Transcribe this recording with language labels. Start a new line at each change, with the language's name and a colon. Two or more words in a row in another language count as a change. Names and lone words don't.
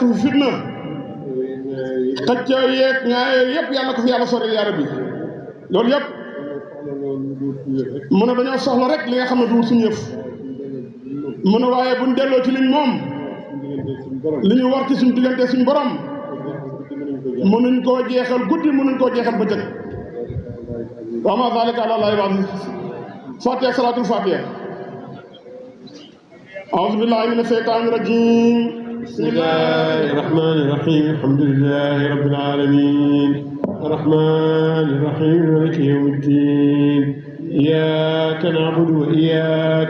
Wolof: fi fitna xëccoo yeeg ñaa yëpp yàlla ko fi yàlla sori yaa rabbi loolu yëpp mu ne dañoo soxla rek li nga xam ne du suñu yëf mu ne waaye buñ delloo ci liñ moom li ñu war ci suñu diggante suñu borom mënuñ koo jeexal guddi mënuñ koo jeexal bëccëg
Arabic: وما ذلك على الله بعزيز فاتحة صلاة الفاتحة أعوذ بالله من الشيطان الرجيم بسم الله الرحمن الرحيم الحمد لله رب العالمين الرحمن الرحيم مالك يوم الدين إياك نعبد وإياك